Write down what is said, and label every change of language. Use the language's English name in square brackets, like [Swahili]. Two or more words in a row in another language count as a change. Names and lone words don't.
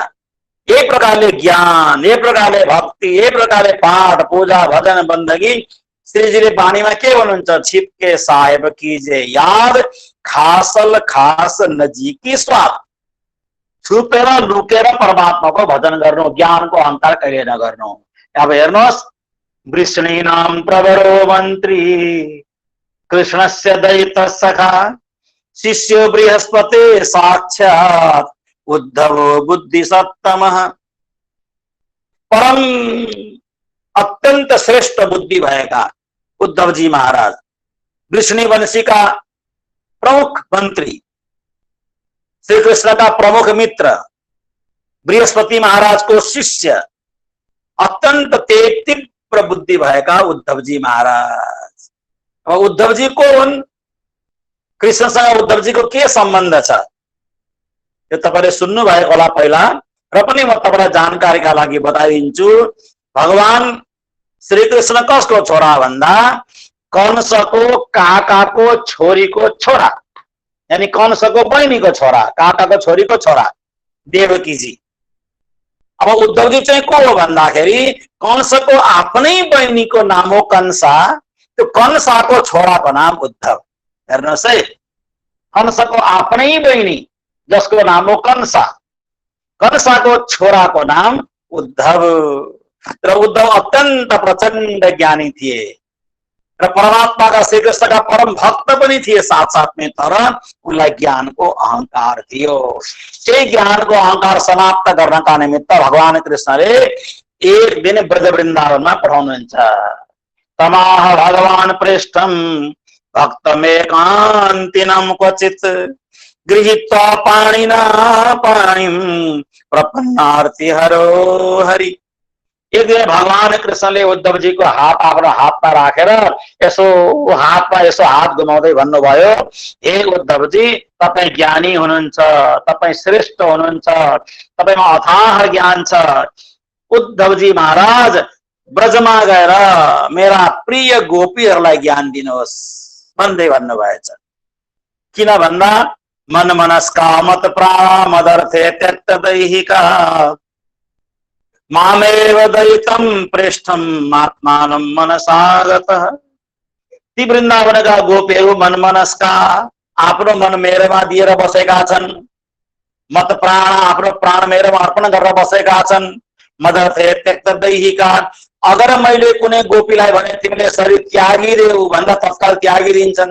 [Nepali] एक प्रकारले ज्ञान, एक प्रकारले भक्ति, एक प्रकारले पाठ पूजा भजन बन्दगी। श्रीजीले वाणीमा के भन्नुहुन्छ, [Hindi] छिपके साहेब कीजे याद, खासल खास नजिकी स्वाद। [Nepali] छुपेर लुकेर परमात्माको भजन गर्नु, ज्ञानको अहंकार कहिले नगर्नु। अब हेर्नुहोस्, [Sanskrit] वृष्णीनाम प्रवरो मन्त्री कृष्णस्य दैत सखा, शिष्यो बृहस्पति साक्षात् उद्धवो बुद्धि सत्तमः। [Nepali] परम अत्यंत श्रेष्ठ बुद्धि भएका उद्धव जी महाराज, वृष्णी वंशी का प्रमुख मंत्री, श्री कृष्ण का प्रमुख मित्र, बृहस्पति महाराज को शिष्य, अत्यंत तीव्र बुद्धि भएका उद्धव जी महाराज। अब उद्धव जी कौन, कृष्णसँग उद्धव जी को के सम्बन्ध छ यो तपाईले सुन्नु भएको होला पहिला, र पनि म तपाईलाई जानकारीका लागि बताइदिन्छु। भगवान श्री कृष्ण कसको छोरा भन्दा कंसको काकाको छोरीको छोरा, यानी कंसको बहिनीको छोरा, काकाको छोरीको छोरा देवकी जी। अब उद्धव जी चाहिँ को हो भन्दाखेरि कंसको आफ्नै बहिनीको नाम हो कंसा, त्यो कंसाको छोराको नाम उद्धव। हेर्नुहोस् है, कंसको आफ्नै बहिनी जसको नाम हो कंसा, कंसाको छोराको नाम उद्धव। र उद्धव अत्यंत प्रचंड ज्ञानी थिए र परमात्मा का श्री कृष्ण का परम भक्त पनि थिए [Hindi] साथ साथ में। [Nepali] तर उनलाई ज्ञानको अहंकार थियो। त्यही ज्ञानको अहंकार समाप्त गर्नका निमित्त भगवान कृष्णले एक दिन ब्रज वृन्दावनमा पठाउनुहुन्छ। [Sanskrit] तमाह भगवान पृष्ठम भक्तमेकान्तिनं क्वचित् गृहीत्वा पाणिना पाणिम प्रपन्नार्ति हरो हरि। [Nepali] एक दिन भगवान कृष्णले उद्धव जी को हात आफ्नो हातमा राखेर यसो हातमा यसो हात घुमाउँदै भन्नुभयो, हे उद्धव जी, तपाईँ ज्ञानी हुनुहुन्छ, तपाईँ श्रेष्ठ हुनुहुन्छ, तपाईँमा अथाह ज्ञान छ। उद्धव जी महाराज ब्रजमा गएर मेरा प्रिय गोपीहरूलाई ज्ञान दिनुहोस् भन्दै भन्नुभएछ। किन भन्दा [Sanskrit] मन मनस्का मत प्राण मदर्थे त्यक्त दैहिका मामेव दयितम प्रेष्ठम आत्मानं मनसागतः। [Nepali] ती वृन्दावनका गोपीहरू [Sanskrit] मन मनस्का, [Nepali] आफ्नो मन मेरोमा दिएर बसेका छन्। [Sanskrit] मत प्राण, [Nepali] आफ्नो प्राण मेरोमा अर्पण गरेर बसेका छन्। [Sanskrit] मदर्थे त्यक्त दैहिका, [Nepali] अगर मैले कुनै गोपीलाई भने तिमीले शरीर त्यागिदेऊ भन्दा तत्काल त्यागिदिन्छन्।